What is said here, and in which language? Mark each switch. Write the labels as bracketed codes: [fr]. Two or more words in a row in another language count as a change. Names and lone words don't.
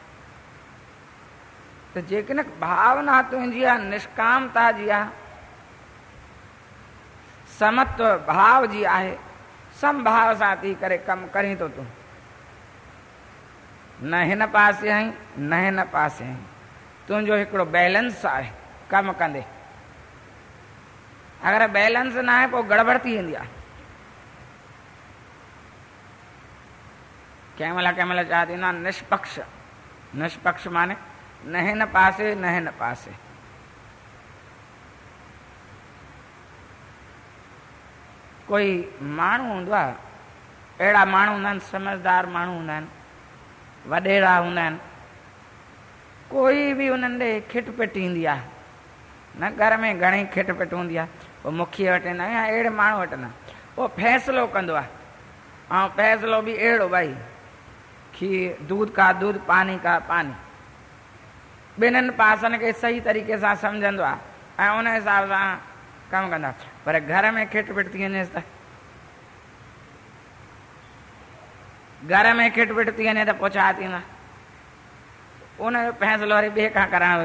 [sd] तो जेकॾहिं भावना तुझी आहे निष्कामता जी आहे, समत्व भाव जी आहे, समभाव सां थी करे कमु करीं थो तूं, न हिन पासे आहीं न हिन पासे आहीं, तुंहिंजो हिकिड़ो बैलेंस आहे कमु कंदे। अगरि बैलेंस न आहे पोइ गड़बड़ थी वेंदी आहे। कंहिं महिल छा थींदो आहे निष्पक्ष, निष्पक्ष माने न हिन पासे न हिन पासे। कोई माण्हू हूंदो आहे, अहिड़ा माण्हू हूंदा आहिनि, समझदार माण्हू हूंदा आहिनि, वॾेरा हूंदा आहिनि, कोई बि उन्हनि ॾे खिटपिट ईंदी आहे न, घर में घणेई खिटपिट हूंदी आहे, पोइ मुखीअ वटि न या अहिड़े माण्हू वटि न, उहो फ़ैसिलो कंदो आहे। ऐं फ़ैसिलो बि अहिड़ो भई खीर [hi] दूध का दूध पानी का पानी, [sd] ॿिन्हिनि पासनि खे सही तरीक़े सां सम्झंदो आहे ऐं उन हिसाब सां कमु कंदो आहे। पर घर में खिटपिट थी वञेसि त, घर में खिटपिट थी वञे त पोइ छा थींदा, उनजो फ़ैसिलो वरी ॿिए खां कराइणो।